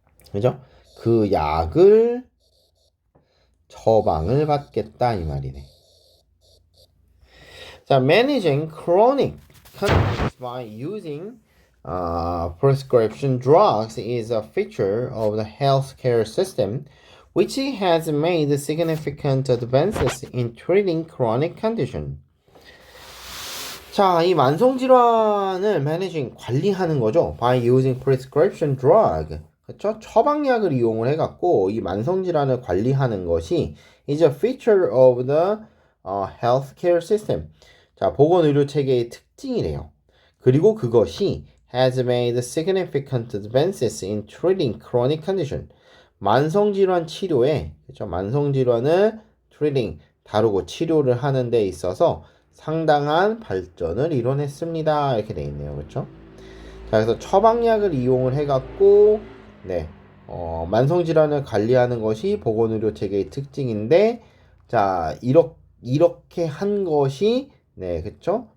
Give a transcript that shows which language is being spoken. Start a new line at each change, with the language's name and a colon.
Korean: 그죠? 그 약을 처방을 받겠다 이 말이네.
English: 자, managing chronic conditions by using prescription drugs is a feature of the healthcare system which has made significant advances in treating chronic condition.
Korean: 자, 이 만성질환을 managing, 관리하는 거죠.
English: by using prescription drug.
Korean: 그렇죠? 처방약을 이용을 해갖고 이 만성질환을 관리하는 것이
English: is a feature of the healthcare system.
Korean: 자, 보건의료체계의 특징이래요. 그리고 그것이
English: has made significant advances in treating chronic condition.
Korean: 만성질환 치료에, 그렇죠? 만성질환을 treating, 다루고 치료를 하는 데 있어서 상당한 발전을 이뤄냈습니다. 이렇게 돼 있네요. 그렇죠? 자, 그래서 처방약을 이용을 해갖고, 네, 만성질환을 관리하는 것이 보건의료체계의 특징인데, 자, 이렇게 한 것이, 네, 그쵸?